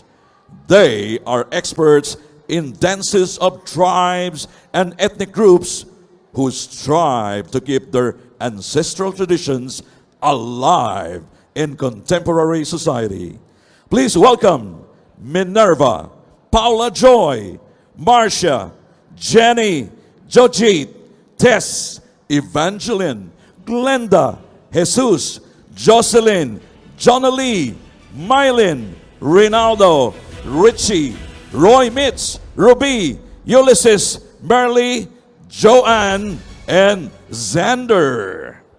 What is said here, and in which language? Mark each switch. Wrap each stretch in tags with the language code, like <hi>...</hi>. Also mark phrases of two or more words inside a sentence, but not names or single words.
<en>They are experts in dances of tribes and ethnic groups who strive to keep their ancestral traditions alive in contemporary society. Please welcome Minerva, Paula Joy, Marcia, Jenny, Jojit, Tess, Evangeline, Glenda, Jesus, Jocelyn, Jonalie, Mylin, Rinaldo, Richie, Roy Mitz, Ruby, Ulysses, Merly, Joanne, and Xander.</en>